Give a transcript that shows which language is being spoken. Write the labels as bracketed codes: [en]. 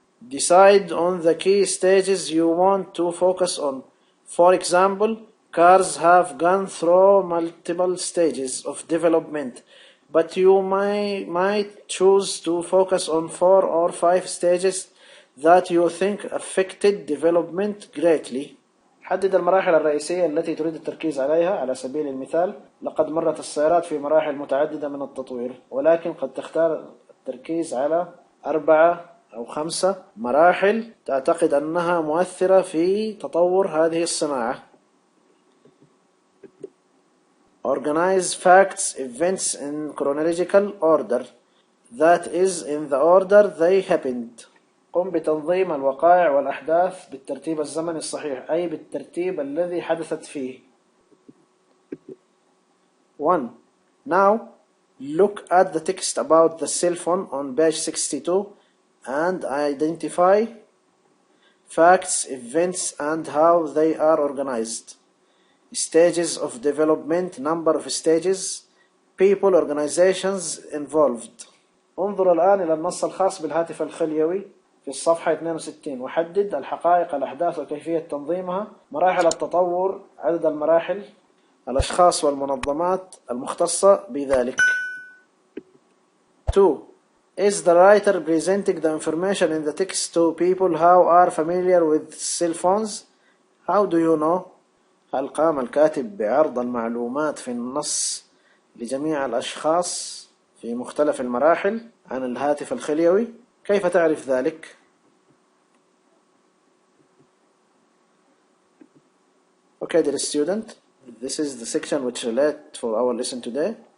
[en] Decide on the key stages you want to focus on. For example, cars have gone through multiple stages of development, but you might choose to focus on 4 or 5 stages that you think affected development greatly. [ar] حدد المراحل الرئيسية التي تريد التركيز عليها. على سبيل المثال، لقد مرت السيارات في مراحل متعددة من التطوير، ولكن قد تختار التركيز على 4 أو 5 مراحل تعتقد أنها مؤثرة في تطور هذه الصناعة. [en] Organize facts, events in chronological order. That is, in the order they happened. [ar] قم بتنظيم الوقائع والأحداث بالترتيب الزمني الصحيح، أي بالترتيب الذي حدثت فيه. [en] 1. Now, look at the text about the cell phone on page 62 and identify facts, events, and how they are organized. Stages of development, number of stages, people, organizations involved. [ar] انظر الآن إلى النص الخاص بالهاتف الخليوي في الصفحة 62 وحدد الحقائق، الأحداث وكيفية تنظيمها، مراحل التطور، عدد المراحل، الأشخاص والمنظمات المختصة بذلك. [en] 2. Is the writer presenting the information in the text to people who are familiar with cell phones? How do you know? [ar] هل قام الكاتب بعرض المعلومات في النص لجميع الأشخاص في مختلف المراحل عن الهاتف الخليوي؟ كيف تعرف ذلك؟ [en] Okay, dear student, this is the section which relate for our lesson today.